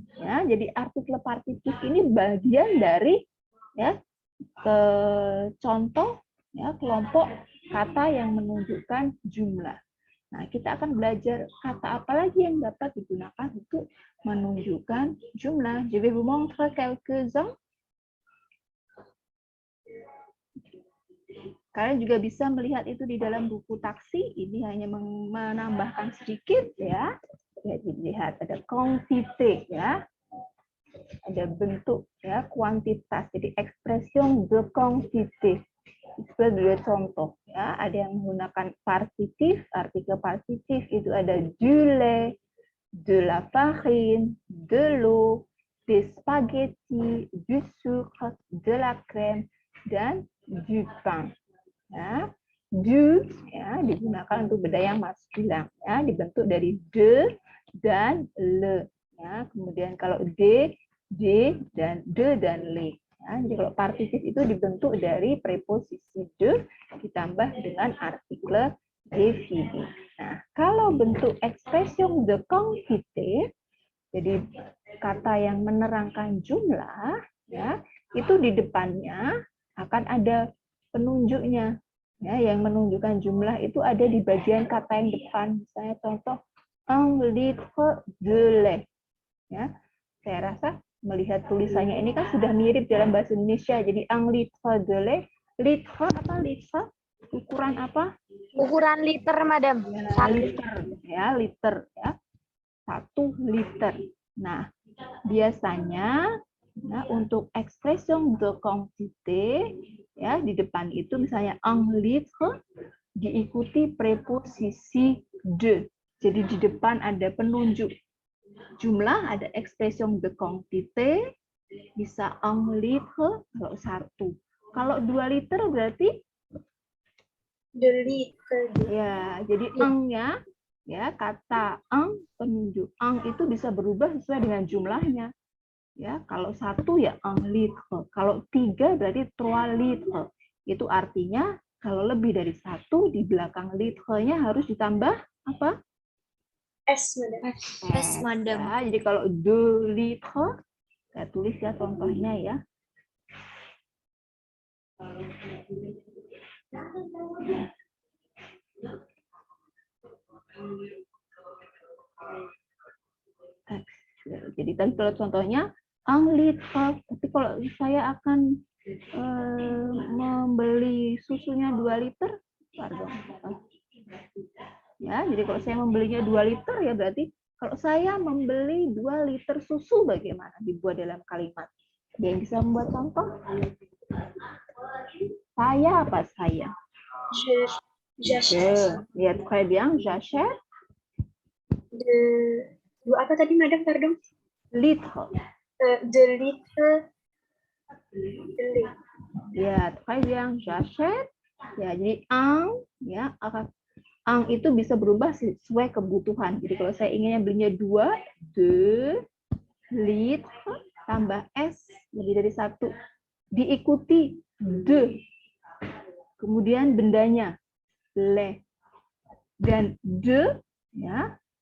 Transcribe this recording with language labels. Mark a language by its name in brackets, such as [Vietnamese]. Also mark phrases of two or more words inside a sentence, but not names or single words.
[Indonesian] Ya, jadi artikel partitif ini bagian dari ya contoh ya kelompok kata yang menunjukkan jumlah. Nah, kita akan belajar kata apa lagi yang dapat digunakan untuk menunjukkan jumlah. [French] Je vais vous montrer quelques-uns. [Indonesian] Kalian juga bisa melihat itu di dalam buku taksi. Ini hanya menambahkan sedikit ya. Jadi lihat ada quantité ya. Ada bentuk ya, kuantitas. [French] Jadi expression de quantité. [Indonesian] Itu dua contoh ya, ada yang menggunakan partitif, artikel partitif itu ada [French] du lait, de la farine, de l'eau, des spaghetti, du sucre, de la crème, [Indonesian] dan [French] du pain. [Indonesian] Ya, du ya digunakan untuk benda yang maskulin ya, dibentuk dari de dan le ya. Kemudian kalau de dan de dan le. Ya, jadi kalau partitif itu dibentuk dari preposisi de ditambah dengan artikel défini. Nah, kalau bentuk [French] expression de quantité, [Indonesian] jadi kata yang menerangkan jumlah, ya, itu di depannya akan ada penunjuknya. Ya, yang menunjukkan jumlah itu ada di bagian kata yang depan. Misalnya contoh, [French] un litre de lait. [Indonesian] Ya, saya rasa melihat tulisannya ini kan sudah mirip dalam bahasa Indonesia. Jadi [French] un litre de lait, [Indonesian] litre apa litre? Ukuran apa? Ukuran liter, Madam. Ya, liter ya, liter ya. 1 liter. Nah, biasanya ya, untuk [French] expression de quantité [Indonesian] ya di depan itu misalnya [French] un litre [Indonesian] diikuti preposisi de. Jadi di depan ada penunjuk jumlah, ada [French] expression de quantité, [Indonesian] bisa [French] un litre [Indonesian] kalau 1. Kalau 2 liter berarti 2 liter. Ya, jadi un-nya ya kata un penunjuk un itu bisa berubah sesuai dengan jumlahnya. Ya, kalau 1 ya [French] un litre, [Indonesian] kalau 3 berarti 3 litre. Itu artinya kalau lebih dari 1 di belakang litre-nya harus ditambah apa? S, Madam. S, Madam. Ya, jadi kalau 2 litre, saya tulis ya contohnya ya. Jadi tadi kalau contohnya [French] un litre, [Indonesian] tapi kalau saya akan membeli susunya 2 liter, pardon. Ya, jadi kalau saya membelinya 2 liter ya berarti kalau saya membeli 2 liter susu bagaimana dibuat dalam kalimat? Ada yang bisa membuat contoh? Saya apa saya? [French] J'achète. Ya, très bien, j'achète. [Indonesian] De apa tadi, Madam? [French] Pardon. Litre. 2 litre de lait. Ya, très bien, j'achète. [Indonesian] Ya, jadi un ya ang itu bisa berubah sesuai kebutuhan. Jadi kalau saya inginnya belinya 2 litre tambah S lebih dari 1 diikuti de, kemudian bendanya le dan de ya